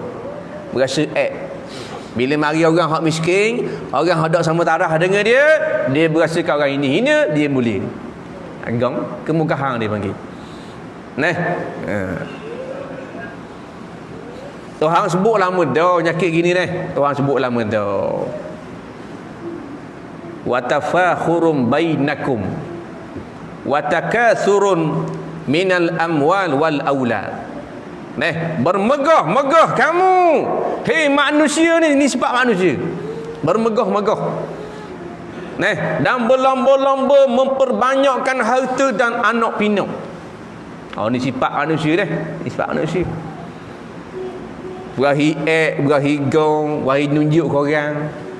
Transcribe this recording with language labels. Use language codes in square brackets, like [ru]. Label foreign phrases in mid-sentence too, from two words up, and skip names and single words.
[ms] Berasa bila mari orang hak miskin, orang hak tak sama taraf dengan dia berasa kat orang ini hina, dia mulia. Agam kemukahan dia panggil. Tuhan sebut lama dah nyakit gini Tuhan sebut lama dah. [ar] وتفاخر بينكم وتكاثر من الأموال والأولاد. [ms] Bermegah-megah kamu. Hei manusia ni sifat manusia. Bermegah-megah. Dan berlomba-lomba memperbanyakkan harta dan anak pinak. Ni sifat manusia dah. Ni sifat manusia. Berahi gong, berahi nunjuk ke orang.